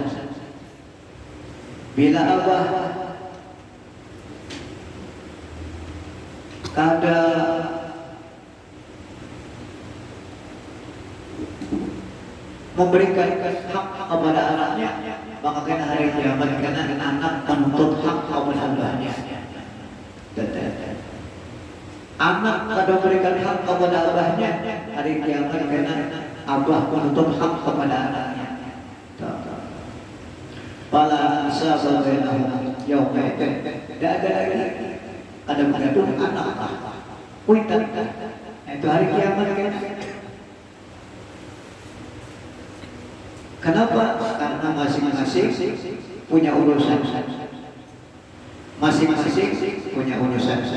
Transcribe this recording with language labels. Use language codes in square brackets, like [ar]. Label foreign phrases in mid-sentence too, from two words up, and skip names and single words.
[bjn] Bila abah kada memberikan hak kepada anaknya, maka kena hari kiamat karena anak menuntut hak kepada abahnya. Anak kada memberikan hak kepada abahnya, hari kiamat karena abah menuntut hak kepada anaknya. [ar] فلا أنساب بينهم يومئذ, [id] tidak ada lagi. [bjn] Kadang-kadang anak kuitan, itu hari kiamat kan. [id] Kenapa? Karena masing-masing punya urusan. Masing-masing punya urusan.